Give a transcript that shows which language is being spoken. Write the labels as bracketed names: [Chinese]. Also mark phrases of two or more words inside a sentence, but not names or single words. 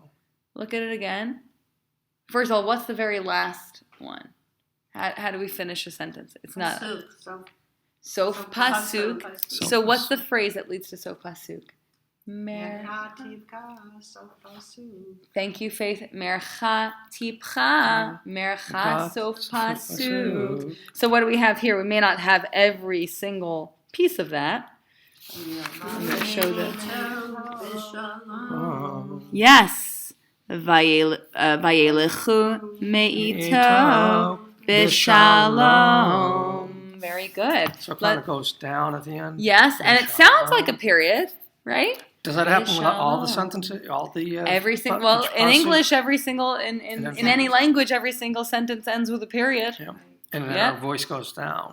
[English] Look at it again. First of all, what's the very last one? How do we finish a sentence? It's not [Hebrew] סוף פסוק. [English] So what's the phrase that leads to [Hebrew] סוף פסוק? [English] Thank you, Faith. [Hebrew] מרכא טפחא. מרכא סוף פסוק. [English] So what do we have here? We may not have every single piece of that. I'm going to show that. Yes. [Hebrew] וילכו מאתו בשלום. [English] Very good. So it kind of goes down at the end. Yes, and it sounds like a period, right? Does that happen with all the sentences? All the every single. Well, in English, every single in any language, every single sentence ends with a period. Yeah. And then our voice goes down.